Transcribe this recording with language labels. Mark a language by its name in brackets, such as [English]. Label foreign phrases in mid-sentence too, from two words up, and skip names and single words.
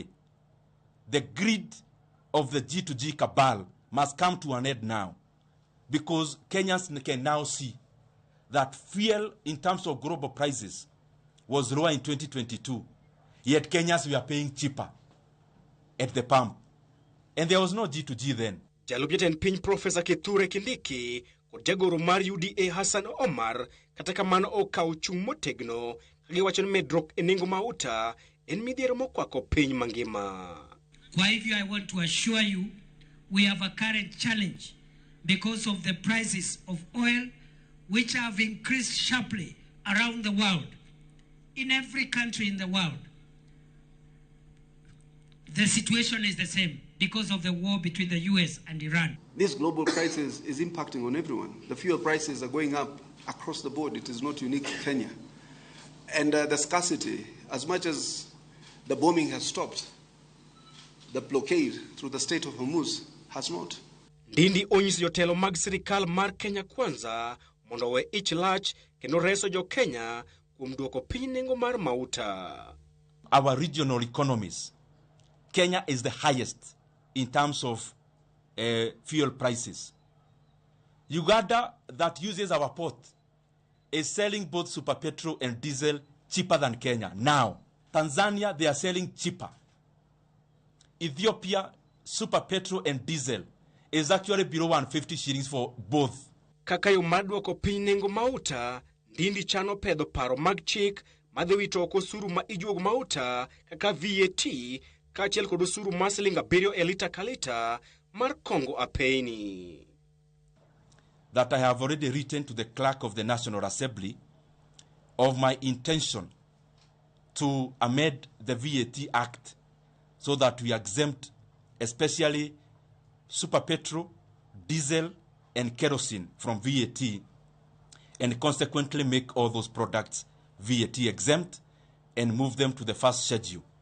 [English] The greed of the G2G cabal must come to an end now, because Kenyans can now see that fuel in terms of global prices was lower in 2022, yet Kenyans were paying cheaper at the pump. And there was no G2G then. [Luo (Kenya and Tanzania)] Jalup jatend piny Profesa Kithure Kindiki kod jagoro mar UDA Hassan Omar kata kamano okawo chung' motegno kagiwacho ni medruok e nengo mauta en midhiero mokwako piny mangima. [Swahili] Kwa hivyo [English] I want to assure you we have a current challenge because of the prices of oil which have increased sharply around the world. In every country in the world, the situation is the same because of the war between the US and Iran. This global crisis is impacting on everyone. The fuel prices are going up across the board. It is not unique to Kenya. And the scarcity, as much as the bombing has stopped, the blockade through the Strait of Hormuz has not. [Luo (Kenya and Tanzania)] Ndindi onyiso jotelo mag sirkal mar Kenya Kwanza mondo we ich lach kendo reso jo Kenya kuom duoko piny nengo mar mauta. [English] Our regional economies, Kenya is the highest in terms of fuel prices. Uganda, that uses our port, is selling both super petrol and diesel cheaper than Kenya now. Tanzania, they are selling cheaper. Ethiopia, super petrol and diesel is actually below 150 shillings for both. [Luo (Kenya and Tanzania)] Kaka yo maduoko piny nengo mauta, Ndindi chano pedho paro mag chik madhi wito oko osuru ma ijuogo mauta kaka VAT kaachiel kod osuru mar Sh7 e lita ka lita mar kongo apeini. [English] That I have already written to the clerk of the National Assembly of my intention to amend the VAT Act so that we exempt especially super petrol, diesel, and kerosene from VAT, and consequently make all those products VAT exempt and move them to the first schedule.